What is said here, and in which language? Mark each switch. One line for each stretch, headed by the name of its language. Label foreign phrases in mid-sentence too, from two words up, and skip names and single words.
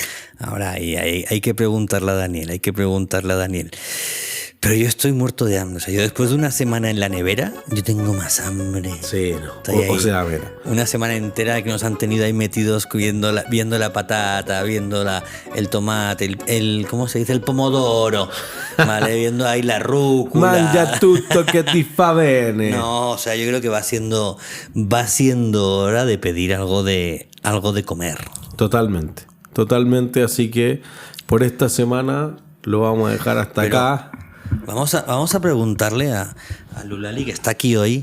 Spanish: Ahora hay que preguntarle a Daniel, Pero yo estoy muerto de hambre. O sea, yo después de una semana en la nevera, yo tengo más hambre. Sí, no. Estoy ahí. O sea, mira. Una semana entera que nos han tenido ahí metidos viendo la patata, viendo el tomate, ¿cómo se dice? El pomodoro, ¿vale? Viendo ahí la rúcula.
Italian: Mangia tutto che ti fa bene.
Spanish: No, o sea, yo creo que va siendo hora de pedir algo de comer. Totalmente, así que por esta semana lo vamos a dejar hasta acá. Vamos a preguntarle a Lulali, que está aquí hoy.